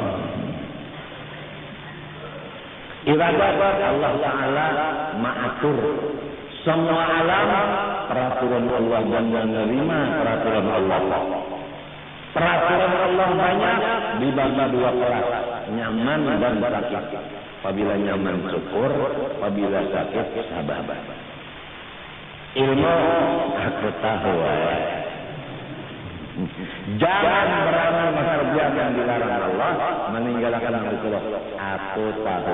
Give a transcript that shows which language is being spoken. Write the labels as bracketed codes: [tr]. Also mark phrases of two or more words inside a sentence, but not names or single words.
[ar] Iradat Allah Ta'ala ma'atur. [id] Semua alam peraturan Allah dan menerima peraturan Allah. Peraturan Allah banyak dibagi dua kelas, nyaman dan sakit. Apabila nyaman syukur, apabila sakit sabar. Ilmu aku tahu. Jangan beramal maksiat yang dilarang Allah, meninggalkan Allah. Aku tahu.